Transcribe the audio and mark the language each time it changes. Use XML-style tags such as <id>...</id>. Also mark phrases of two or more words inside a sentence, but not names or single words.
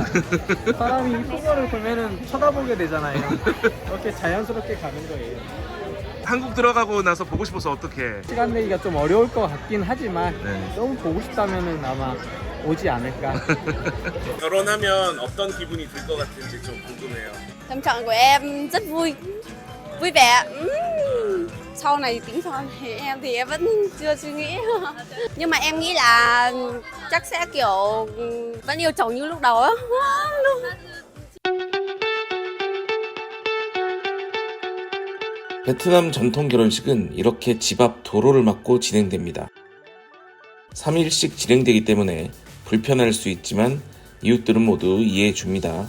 <ko>사람이 이쁜 거를 보면은 쳐다보게 되잖아요. 이렇게 자연스럽게 가는 거예요. 한국 들어가고 나서 보고 싶어서 어떡해. 시간 내기가 좀 어려울 것 같긴 하지만 네. 너무 보고 싶다면은 아마 오지 않을까. 결혼하면 어떤 기분이 들 것 같은지 좀 궁금해요.</ko> <vi>Tâm trạng của em rất vui, vui vẻ. Sau này tính sau thì em vẫn chưa suy nghĩ. Nhưng mà em nghĩ là chắc sẽ kiểu vẫn yêu chồng như lúc đầu á.</vi> <ko>베트남 전통 결혼식은 이렇게 집 앞 도로를 막고 진행됩니다. 3일씩 진행되기 때문에 불편할 수 있지만 이웃들은 모두 이해해 줍니다.</ko>